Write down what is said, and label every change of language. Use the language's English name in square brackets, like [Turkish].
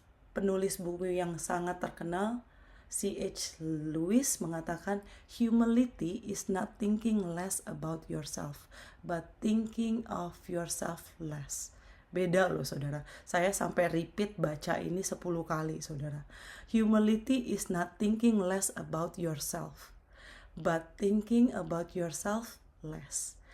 [Indonesian] Penulis buku yang sangat terkenal, C.H. [English] Lewis, mengatakan, humility is not thinking less about yourself, but thinking of yourself less. [Indonesian] Beda loh, saudara. Saya sampai repeat baca ini 10 kali, saudara. [English] Humility is not thinking less about yourself, but thinking about yourself less.